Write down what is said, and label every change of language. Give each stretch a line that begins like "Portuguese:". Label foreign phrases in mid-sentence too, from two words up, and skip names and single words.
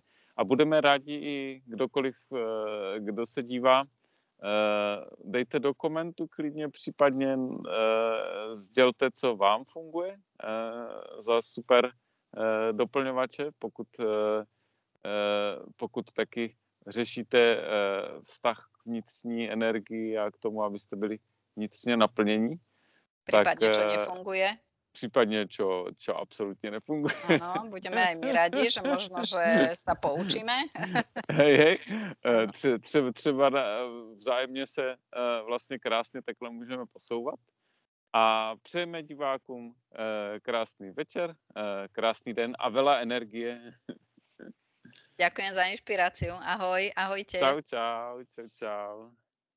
Czech: A budeme rádi i kdokoliv, kdo se dívá, dejte do komentu klidně, případně sdělte, co vám funguje za super doplňovače, pokud taky řešíte vztah k vnitřní energii a k tomu, abyste byli vnitřně naplnění.
Slovak: Prípadne, čo nefunguje. Prípadne, čo absolútne nefunguje. Áno, budeme aj my radi, že možno, že sa poučíme. Hej.
Czech: Třeba vzájemně se vlastně krásně takhle můžeme posouvat. A přejeme divákům krásný večer, krásný den a
Slovak: veľa energie. Ďakujem za inšpiráciu. Ahoj, ahojte. Čau.